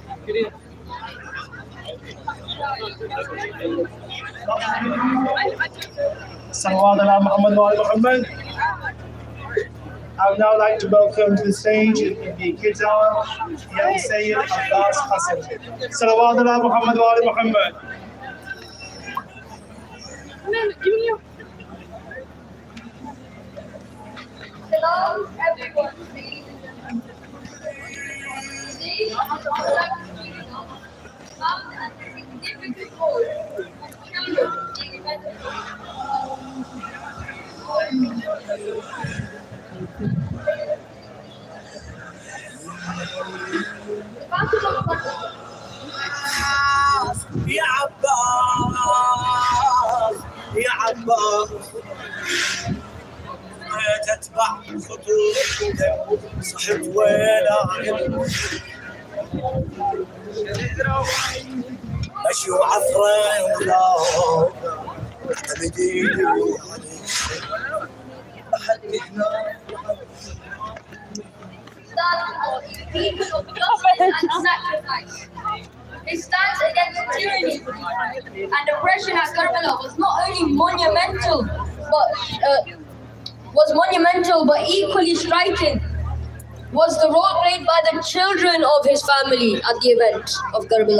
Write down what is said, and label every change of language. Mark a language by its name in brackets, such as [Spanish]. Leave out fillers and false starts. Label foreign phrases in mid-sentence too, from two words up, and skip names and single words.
[Arabic] صلوات على محمد وعلى محمد. [English] I would now like to welcome to the stage in the kids hour, Young Sayyid Abbas Hassan. [Arabic] صلوات على محمد وعلى محمد. [English] Hello, everyone. Today, I would like to bring up about the significant role of children in [Arabic] يا عباس يا عباس ما تتبع خطوتك صحت ولا مشي وعفرة ولا اعتمديني لحد هنا [English] people of justice and sacrifice. It stands against tyranny, and oppression at Karbala was not only monumental but equally striking was the role played by the children of his family at the event of Karbala.